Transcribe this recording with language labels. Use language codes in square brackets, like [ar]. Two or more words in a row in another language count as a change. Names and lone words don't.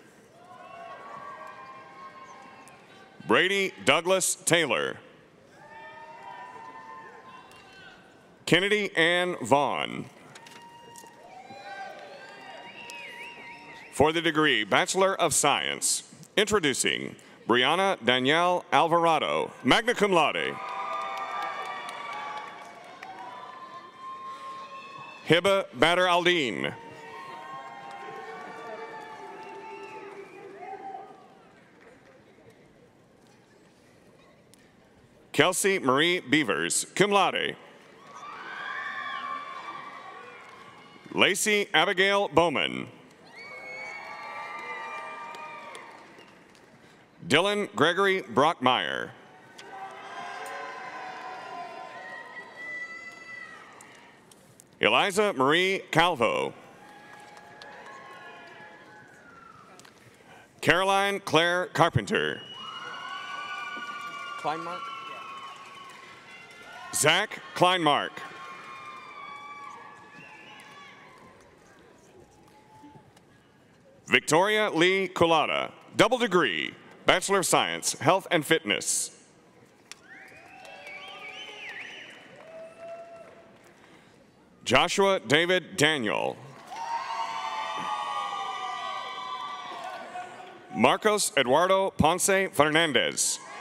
[en] Brady Douglas Taylor. Kennedy Ann Vaughn. For the degree Bachelor of Science, introducing Brianna Danielle Alvarado, [la] magna cum laude. [en] Hiba Badr Aldin. Kelsey Marie Beavers, [la] cum laude. [en] Lacey Abigail Bowman. Dylan Gregory Brockmeyer. Eliza Marie Calvo. Caroline Claire Carpenter. Kleinmark? Zach Kleinmark. Victoria Lee Colada, double degree, Bachelor of Science, Health and Fitness. Joshua David Daniel. Marcos Eduardo Ponce Fernandez.